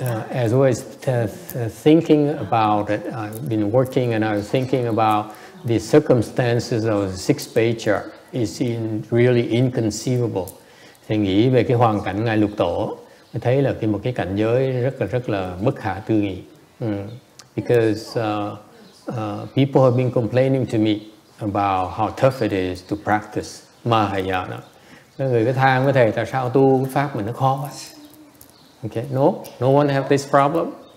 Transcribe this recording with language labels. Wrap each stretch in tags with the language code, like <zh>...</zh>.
<en>As I was thinking about it, I've been working and I was thinking about the circumstances of the 6th Patriarch. It's really inconceivable.</en> <vi>Thì nghĩ về cái hoàn cảnh ngài lục tổ, thấy là một cái cảnh giới rất là bất khả tư nghị.</vi> <en>because people have been complaining to me about how tough it is to practice Mahayana.</en> <vi>Người có than với thầy tại sao tu cái pháp mình nó khó quá.</vi> <en>Okay, no one have this problem.</en>